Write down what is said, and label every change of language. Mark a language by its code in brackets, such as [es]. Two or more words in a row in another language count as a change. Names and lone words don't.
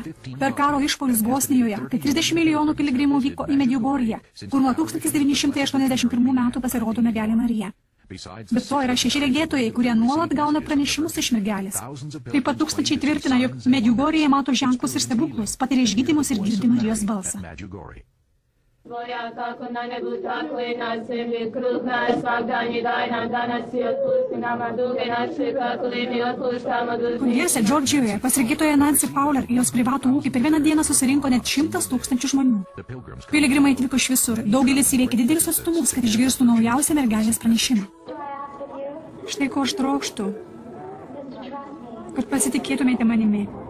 [lt] Per karo išpuolius Bosnijoje, kai 30 milijonų piligrimų vyko į Medjugorję, kur nuo 1981 metų pasirodo mergelė Marija. Bet to yra 6 regėtojai, kurie nuolat gauna pranešimus iš mergelės. Taip pat tūkstančiai tvirtina, jog Medjugorėje mato ženklus ir stebuklus, patiria išgydymus ir girdi Marijos balsą. [hr] Tvoja kako na nebu, tako i na zemlji, kruh naš svakdanji daj nam danas i otpusti nama duge naše, kako li mi otpuštamo dužni. [lt] Kongrijose Džordžijoje pas regėtoją Nancy Fowler į jos privatų ūkį per vieną dieną susirinko net 100 000 žmonių. Piligrimai atvyko iš visur, daugelis įveikė didelius atstumus, kad išgirstų naujausią mergelės pranešimą. Štai ko aš trokštu, kad pasitikėtumėte manimi.